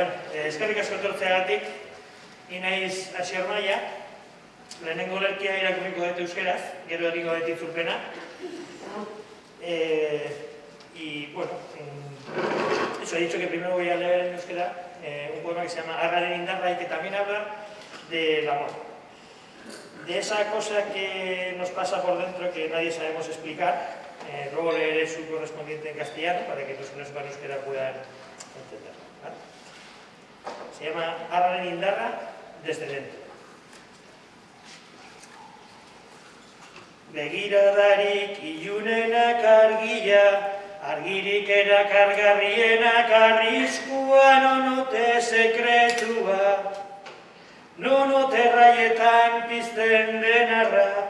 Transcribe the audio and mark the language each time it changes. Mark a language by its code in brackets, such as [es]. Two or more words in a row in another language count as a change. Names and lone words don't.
[eu] eskerrik asko etortzeagatik, ni naiz Asier Maia, lehenengo lerkia irakurriko dut euskeraz, gero egingo dut itzulpena. [es] Y bueno, eso, he dicho que primero voy a leer en euskera un poema que se llama Arraren indarra y que también habla del amor. De esa cosa que nos pasa por dentro que nadie sabemos explicar. Luego leeré su correspondiente en castellano para que los que no sepan euskera puedan entender, ¿vale? Se llama Arraren indarra desde dentro. [eu] Begiradarik ilunenak argia, argirik erakargarrienak arriskua, nonote sekretua, nonote raietan pizten denarra.